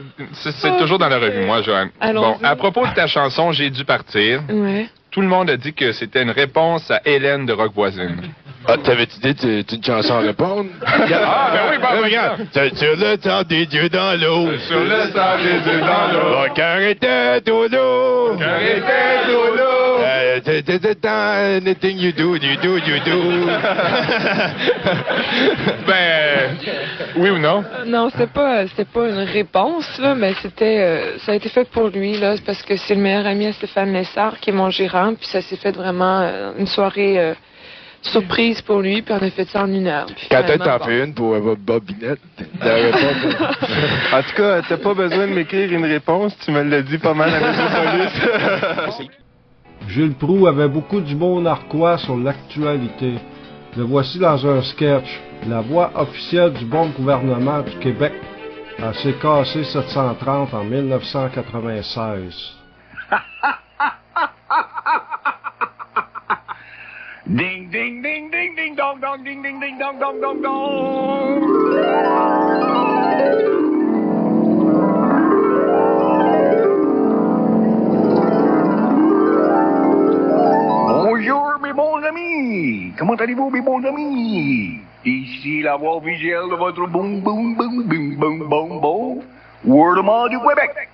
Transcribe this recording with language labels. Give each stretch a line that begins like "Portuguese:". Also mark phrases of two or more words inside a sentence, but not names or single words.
French: c'est toujours dans la revue Moi, Joanne. Bon, à propos de ta chanson « J'ai dû partir », tout le monde a dit que c'était une réponse à Hélène de Rock Voisine. Ah, t'avais-tu dit que c'est une chanson à répondre? Regarde. Sur le sang des dieux dans l'eau. Sur le sang des dieux dans l'eau. Mon cœur était au l'eau. Mon cœur était au l'eau.
English: Anything you do.
French: Ben, oui ou non? Non, c'était pas une réponse, là, mais ça a été fait pour lui, là, parce que c'est le meilleur ami à Stéphane Lessard, qui est mon gérant, puis ça s'est fait vraiment une soirée surprise pour lui, puis on a fait ça en 1 heure. Quand t'en fais une pour Bob Binette, en tout cas, t'as pas besoin de m'écrire une réponse, tu me l'as dit pas mal avec la police. Gilles Proulx avait beaucoup d'humour narquois sur l'actualité. Le voici dans un sketch. La voix officielle du bon gouvernement du Québec à CKC 730 en 1996. Ding, ding, ding, ding, ding, dong, dong, ding, ding, ding, dong, dong, dong, dong. Bonjour, mes bons amis. Comment allez-vous, mes bons amis? Ici la voix officielle de votre boum, boum, boum, boum, boum, boum, boum, Wordement du Québec.